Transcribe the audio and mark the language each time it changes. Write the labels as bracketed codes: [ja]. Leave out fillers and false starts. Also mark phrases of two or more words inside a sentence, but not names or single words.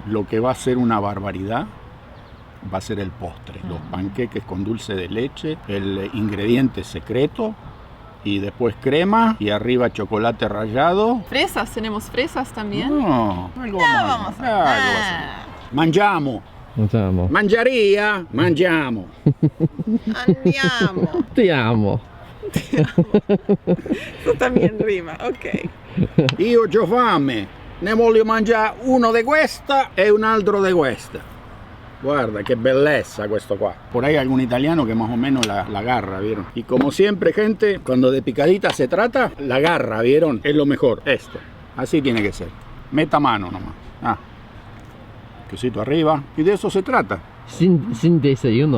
[es] Lo que va a ser una barbaridad va a ser el postre. Los panqueques con dulce de leche, el ingrediente secreto y después crema y arriba chocolate rallado. Fresas, tenemos fresas también. No, algo Ya, más. vamos a Algo va a ser. [it] Mangiamo, Andiamo. mangiaria, mangiamo. Andiamo. Ti amo. [es] Eso también rima, ok. [it] Io c'ho fame, ne voglio mangiare uno di questa e un altro di questa. Guarda che bellezza questo qua. [es] Por ahí algún italiano que más o menos la agarra, ¿vieron? Y como siempre, gente, cuando de picadita se trata, la agarra, ¿vieron? Es lo mejor, esto. Así tiene que ser. Meta mano nomás. Quesito arriba. Y de eso se trata. Sin desayuno.